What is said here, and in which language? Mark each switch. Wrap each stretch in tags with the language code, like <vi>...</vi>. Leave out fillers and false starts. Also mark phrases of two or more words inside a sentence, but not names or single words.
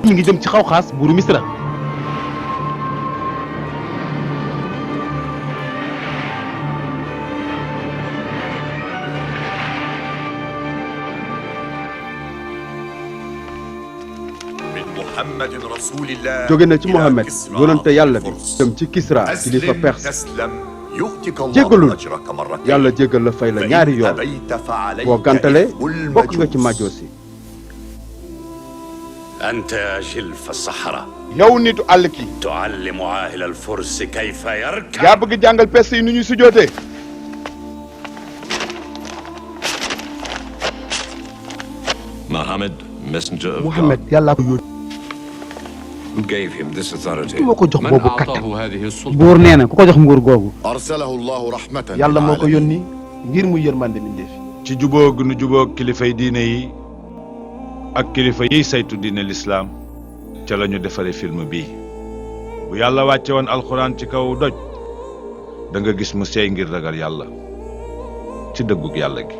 <wo>ñu ngi jëm ci Xawxaas buuru Misra.</wo> <ar>من محمد رسول الله.</ar> <wo>jóge na ci Muhammad yonente yàlla bi jëm ci Kisra kilifa Perse. jéggalul yàlla jéggal la fay la ñaari yoon boo gàntale bokk nga ci majoosi.</wo> <ar>أنت يا جلف الصحراء.</ar> <wo>yow nitu àll ki.</wo> <ar>تعلم عاهل الفرس كيف يركب.</ar> <wo>yaa bëgg jàngal Perse yi nu ñuy sujootee.</wo> <en>Muhammad, messenger of Muhammad God.</en> <wo>yàlla ko yónni.</wo> <en>Who gave him this authority?</en> <wo>ku ma ko jox boobu kattan. buur nee na ku ko jox nguur googu.</wo> <ar>أرسله الله رحمة.</ar> <wo>yàlla moo ko yónni ngir mu yërmande mbindeef yi. ci jubóog nu jubóog kilifay diine yi ak kilifa yiy saytu diine lislaam ca la ñu defaree film bii. bu yàlla wàcce woon alxuraan ci kaw doj da nga gis mu seey ngir ragal yàlla ci dëggug yàlla gi.</wo>